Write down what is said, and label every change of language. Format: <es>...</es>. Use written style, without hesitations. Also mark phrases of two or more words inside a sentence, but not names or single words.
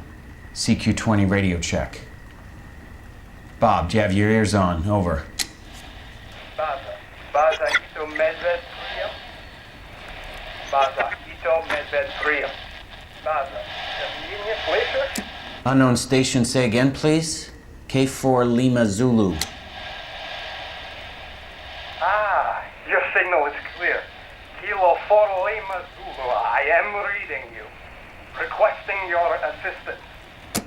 <en>CQ20 radio check. Bob, do you have your ears on? Over.</en> <ru>База это Медведь приём. База это Медведь приём. Baza.</ru> <en>Later? Unknown station, say again, please. K4 Lima Zulu. Your signal is clear. Kilo 4 Lima Zulu, I am reading you. Requesting your assistance.</en>